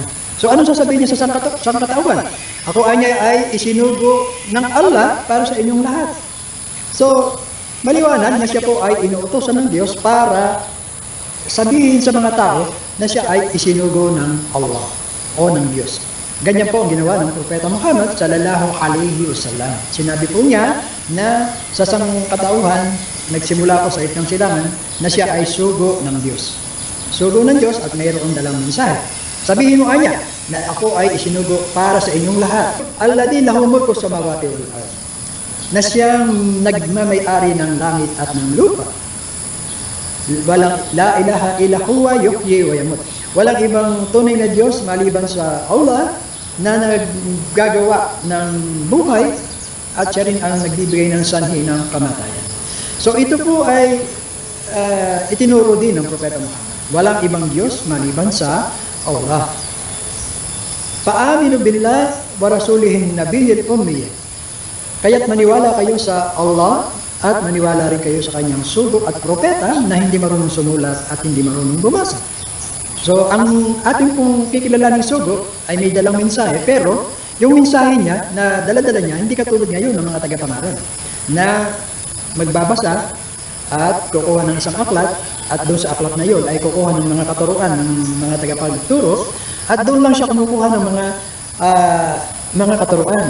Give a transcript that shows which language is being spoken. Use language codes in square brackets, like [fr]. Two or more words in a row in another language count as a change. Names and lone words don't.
[tl] So anong sasabihin niya sa sangkatauhan? Ako ay isinugo ng Allah para sa inyong lahat. So, maliwanag na siya po ay inuutosan ng Diyos para sabihin sa mga tao na siya ay isinugo ng Allah o ng Diyos. Ganyan po ang ginawa ng Propeta Muhammad [ar] sallallahu alaihi wasallam. [tl] Sinabi po niya na sa sangkatauhan, nagsimula po sa itang silangan, na siya ay sugo ng Diyos. Sugo ng Diyos at mayroong dalang mensahe. Sabihin mo niya na ako ay isinugo para sa inyong lahat. [ar] Alladhi lahu mulku samawati wal ardh. [tl] Na siyang nagmamay-ari ng langit at ng lupa. [ar] Walang la ilaha illa huwa yuhyi wa yamut. [tl] Walang ibang tunay na Diyos maliban sa Allah na naggagawa ng buhay at siya rin ang nagbibigay ng sanhi ng kamatayan. So ito po ay itinuro din ng Propeta Muhammad. Walang ibang Diyos maliban sa Allah. [ar] Fa'aminu billah wa rasulihin nabiyyil ummi. [tl] Kaya't maniwala kayo sa Allah at maniwala rin kayo sa kanyang sugo at propeta na hindi marunong sumulat at hindi marunong bumasa. So, ang ating pong kikilalaning sugo ay may dalang mensahe, pero yung mensahe niya na dala-dala niya, hindi katulad ngayon ng mga tagapangaral na magbabasa at kukuha ng isang aklat at doon sa aklat na yun ay kukuha ng mga katuruan ng mga tagapagturo at doon lang siya kumukuha ng mga katuruan.